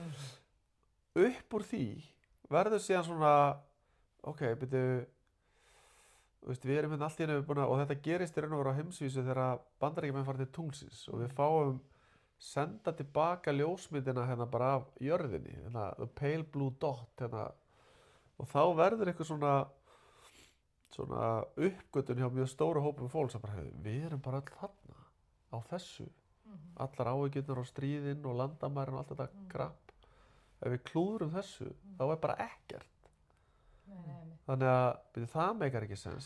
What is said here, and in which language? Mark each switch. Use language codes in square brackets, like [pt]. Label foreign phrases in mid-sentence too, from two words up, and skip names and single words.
[is] Upp úr því verður síðan svona, byrju, við erum hérna allt í einu búin að, og þetta gerist í raun og veru á heimsvísu þegar Bandaríkjamenn fara til tunglsins og við fáum senda tilbaka ljósmyndina hérna bara af jörðinni, hérna, [en] the pale blue dot, [is] hérna, og þá verður eitthvað svona uppgötun hjá mjög stóru hópum fólks að bara, við erum bara öll þarna á þessu, allar áhyggjurnar og stríðin og landamærin og allt þetta krapp. Ef við klúðrum þessu, þá er bara ekkert. Þannig að það meikar ekki sens.